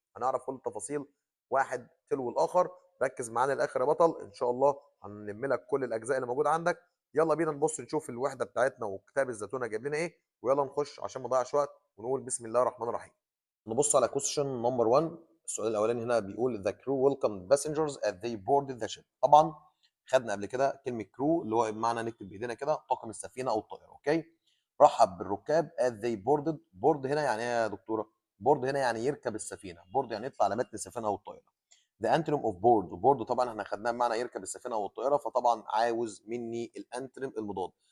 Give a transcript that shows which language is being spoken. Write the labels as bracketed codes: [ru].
[ar] هنعرف كل التفاصيل واحد تلو الاخر. ركز معانا للاخر يا بطل، ان شاء الله هنلم لك كل الاجزاء اللي موجوده عندك. يلا بينا نبص نشوف الوحده بتاعتنا وكتاب الزتونه جايب لنا ايه، ويلا نخش عشان ما نضيعش وقت ونقول بسم الله الرحمن الرحيم. نبص على question نمبر 1. السؤال الاولاني هنا بيقول [en] the crew welcomed passengers as they boarded the ship. [ar] طبعا خدنا قبل كده كلمه كرو اللي هو بمعنى نكتب بايدينا كده طاقم السفينه او الطائره. اوكي، رحب بالركاب [en] as they boarded. [ar] بورد هنا يعني ايه يا دكتوره؟ بورد هنا يعني يركب السفينه، بورد يعني يطلع على متن السفينه او الطائره. [en] the antonym of board، [ar] وبورد طبعا احنا خدناه بمعنى يركب السفينه او الطائره، فطبعا عاوز مني الانتونيم المضاد.